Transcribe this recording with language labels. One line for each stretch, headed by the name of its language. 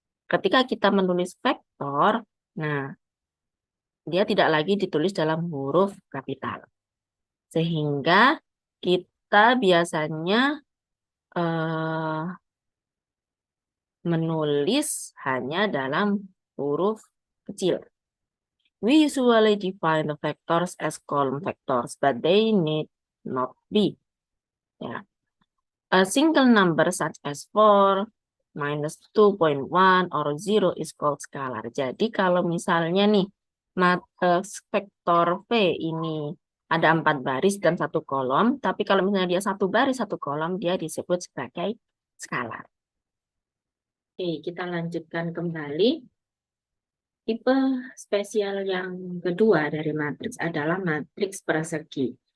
Indonesian: Ketika kita menulis vektor, nah, dia tidak lagi ditulis dalam huruf kapital. Sehingga kita biasanya menulis hanya dalam huruf kecil.
English: We usually define the vectors as column vectors, but they need not be. Ya. A single number such as 4, minus 2.1, or 0 is called scalar.
Indonesian: Jadi kalau misalnya nih, vektor V ini ada 4 baris dan 1 kolom, tapi kalau misalnya dia 1 baris, 1 kolom, dia disebut sebagai skalar. Oke, kita lanjutkan kembali. Tipe spesial yang kedua dari matriks adalah matriks persegi.